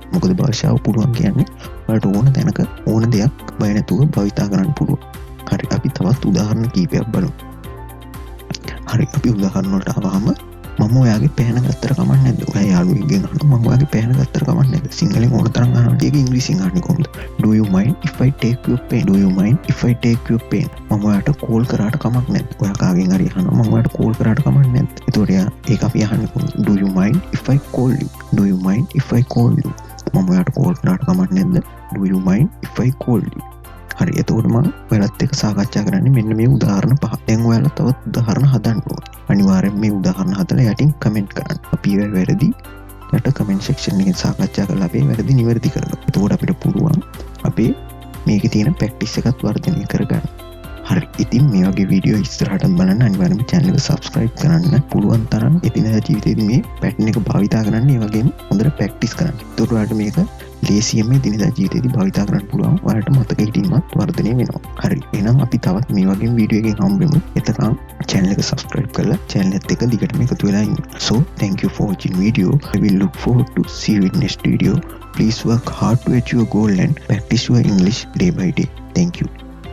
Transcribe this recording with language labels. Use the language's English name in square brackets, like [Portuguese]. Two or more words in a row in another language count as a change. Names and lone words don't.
[Sinhala] මොකද භාෂාව පුළුවන් කියන්නේ ඔයාලට ඕන තැනක ඕන දෙයක් බය නැතුව භාවිතා කරන්න පුළුවන්. හරි අපි තවත් උදාහරණ කීපයක් බලමු. හරි අපි උදාහරණ වලට ආවම මම ඔයාගේ පෑන ගත්තට කමක් නැද්ද? ඔයා යාළුවෙක්ගෙන් අහනවා මම ඔයාගේ පෑන ගත්තට කමක් නැද්ද? සිංහලෙන් ඕන තරම් අහනවා. ඒක ඉංග්‍රීසියෙන් අහන්නේ කොහොමද? [English] do you mind if I take your pen? do you mind if I take your pen? [Sinhala] මම ඔයාට කෝල් කරාට කමක් නැද්ද? ඔයා කාගෙන් හරි අහනවා මම ඔයාට කෝල් කරාට කමක් නැද්ද? ඒතකොට ඒක අපි අහන්නේ කොහොමද? [English] do you mind if I call you? do you mind if I call you? [Sinhala] මම ඔයාට කෝල් කරාට කමක් නැද්ද? [English] do you mind if I call you? [Sinhala] හරි එතකොට මම ඔයාලත් එක්ක සාකච්ඡා කරන්නේ මෙන්න මේ උදාහරණ පහ. දැන් ඔයාලා තවත් උදාහරණ හදන්න ඕනේ. අනිවාර්යෙන් මේ උදාහරණ හදලා යටින් කමෙන්ට් කරන්න. අපි වැරදි යට [English] comment section [Sinhala] එකෙන් සාකච්ඡා කරලා අපේ වැරදි නිවැරදි කරගන්න. එතකොට අපිට පුළුවන් අපේ මේක තියෙන පැක්ටිස් එකත් වර්ධනය කරගන්න. හරි ඉතින් මේ වගේ වීඩියෝ ඉස්සරහට බලන්න අනිවාර්යයෙන්ම channel එක subscribe කරන්න. පුළුවන් තරම් එදිනෙදා ජීවිතේදී මේ pattern එක භාවිතා කරන්න. ඒ වගේම හොඳට practice කරන්න. එතකොට ඔයාලට මේක ලේසියෙන්ම එදිනෙදා ජීවිතේදී භාවිතා කරන්න පුළුවන්. ඔයාලට මතක හිටීමත් වර්ධනය වෙනවා. හරි එහෙනම් අපි තවත් මේ වගේ වීඩියෝ එකකින් හම්බෙමු. එතකම් channel එක subscribe කරලා channel එකත් එක්ක දිගටම එකතු වෙලා ඉන්න. [English] So thank you for watching video. I will look forward to see you in next video. Please work hard to achieve your goal and practice your English day by day. Thank you.